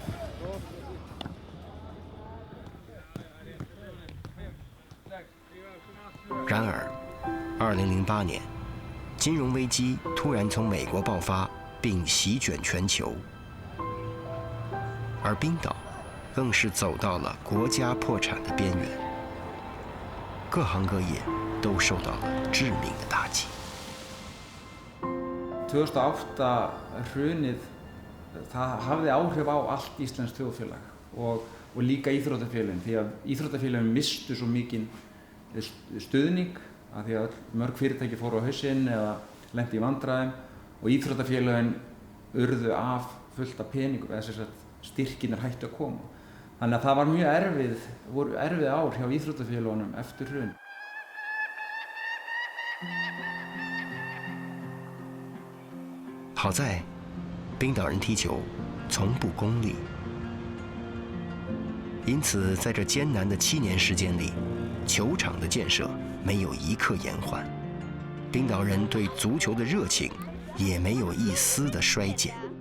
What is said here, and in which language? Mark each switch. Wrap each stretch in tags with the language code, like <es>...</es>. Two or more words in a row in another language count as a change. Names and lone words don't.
<zh>然而，2008年，金融危机突然从美国爆发， 并席卷全球。而冰岛更是走到了国家破产的边缘，各行各业都受到了致命的打击。</zh> <is>2008 hrunið, það hafði áhrif á allt íslenskt þjóðfélag og líka íþróttafélögin, því að íþróttafélögin mistu svo mikinn stuðning af því að mörg fyrirtæki fóru á hausinn eða lentu í vandræðum og íþróttafélögin urðu af fullt af peningum, eða þess að styrkinir hættu að koma. Þannig að það var mjög voru erfið ár hjá íþróttafélögunum eftir hrun.</is> <zh>好在，冰岛人踢球从不功利，因此在这艰难的7年时间里，球场的建设没有一刻延缓，冰岛人对足球的热情也没有一丝的衰减。</zh>